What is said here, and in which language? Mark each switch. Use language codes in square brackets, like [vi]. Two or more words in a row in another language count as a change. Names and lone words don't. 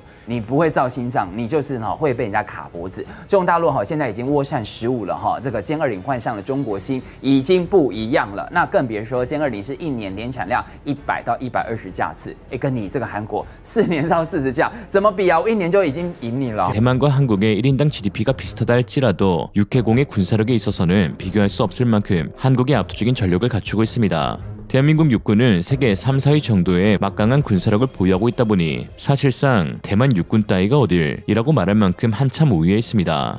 [zh] 你不会造心脏，你就是会被人家卡脖子。中国大陆现在已经涡扇15了这个歼20换上了中国芯，已经不一样了。那更别说歼20是1年年产量100到120架次，跟你这个韩国4年造40架，怎么比啊？我1年就已经赢你了。 [ko] 대만과 한국의 1인당 GDP가 비슷하다 할지라도 육해공의 군사력에 있어서는 비교할 수 없을 만큼 한국이 압도적인 전력을 갖추고 있습니다. 대한민국 육군은 세계 3, 4위 정도의 막강한 군사력을 보유하고 있다 보니 사실상 대만 육군 따위가 어딜이라고 말할 만큼 한참 우위에 있습니다.